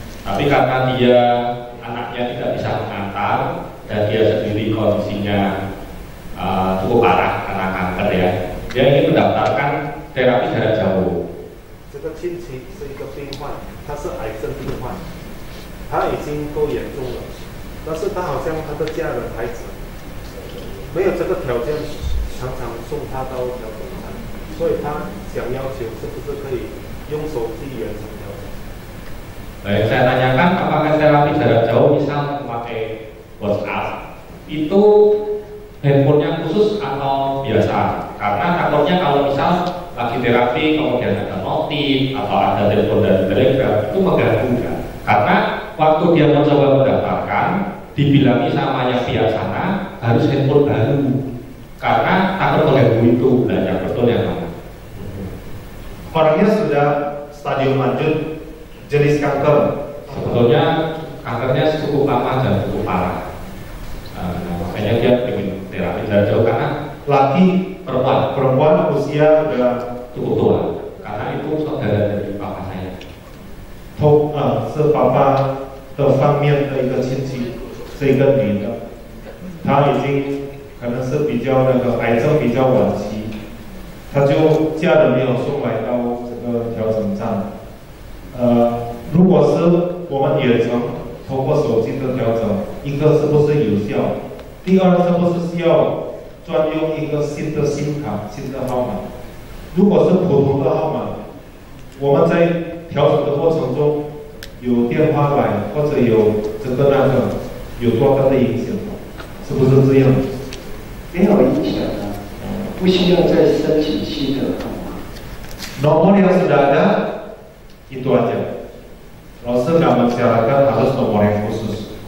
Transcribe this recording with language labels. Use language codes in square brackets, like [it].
[id] Tapi karena dia anaknya tidak bisa mengantar dan dia sendiri kondisinya cukup parah karena kanker ya, dia ingin mendaftarkan terapi jarak jauh. [zh] 这个亲戚是一个病患，他是癌症病患，他已经够严重了，但是他好像他的家人孩子没有这个条件，常常送他到调整站，所以他想要求是不是可以用手机远程调整。 [id] Baik, saya tanyakan apakah terapi jarak jauh misal memakai WhatsApp itu handphonenya khusus atau biasa? Karena takutnya kalau misal lagi terapi kemudian ada notif atau ada telepon dari Telegram itu mengganggu kan? Karena waktu dia mencoba mendaftarkan dibilangi sama yang pihak sana harus handphone baru karena takut mengganggu itu. Nah, yang betul yang mana? Orangnya sudah stadium lanjut, jenis kanker. Sebetulnya kankernya cukup lama dan cukup parah. Makanya dia ingin terapi jarak jauh karena Laki, perempuan usia udah cukup tua. Karena itu saudara dari papa saya. [zh] 是爸爸的方面的一个亲戚，是一个女的，她已经可能是比较那个癌症比较晚期，她就家人没有送来到这个调整站。如果是我们远程通过手机的调整，一个是不是有效？第二是不是需要专用一个新的SIM卡、新的号码？如果是普通的号码，我们在调整的过程中有电话来或者有这个那个，有多大的影响？是不是这样？没有影响啊，不需要再申请新的号码。 [id] Nomor yang sudah ada itu aja. Rasul nggak mensyaratkan harus nomor yang khusus.